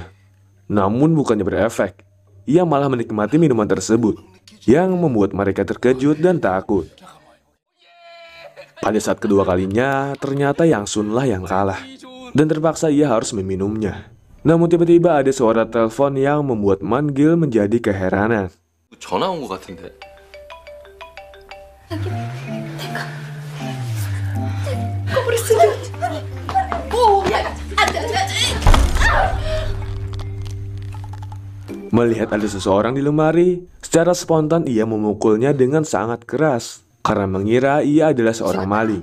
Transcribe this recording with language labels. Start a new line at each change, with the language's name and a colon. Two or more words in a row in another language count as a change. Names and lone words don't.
Indonesian: Namun bukannya berefek, ia malah menikmati minuman tersebut, yang membuat mereka terkejut dan takut. Pada saat kedua kalinya, ternyata Yang Sun lah yang kalah, dan terpaksa ia harus meminumnya. Namun tiba-tiba ada suara telepon yang membuat Man-gil menjadi keheranan.
Korean: 전화 온 것 같은데.
Indonesian: Melihat ada seseorang di lemari, secara spontan ia memukulnya dengan sangat keras karena mengira ia adalah seorang maling.